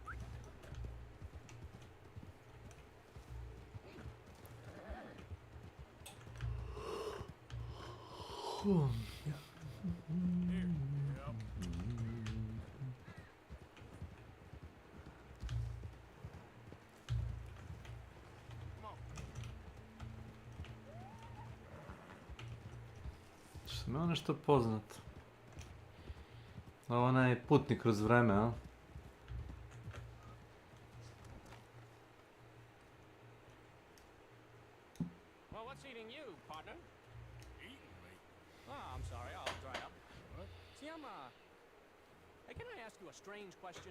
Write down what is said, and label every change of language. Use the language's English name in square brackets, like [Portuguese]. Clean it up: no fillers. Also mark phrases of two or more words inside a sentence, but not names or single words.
[English] Here. Yep. Come on. [Serbian] Što me nešto poznat. Ovo onaj putnik kroz vreme, a? [English] Well, what's eating you, partner? Eating me. Oh, I'm sorry. I'll dry up. What? See, Hey, can I ask you a strange question?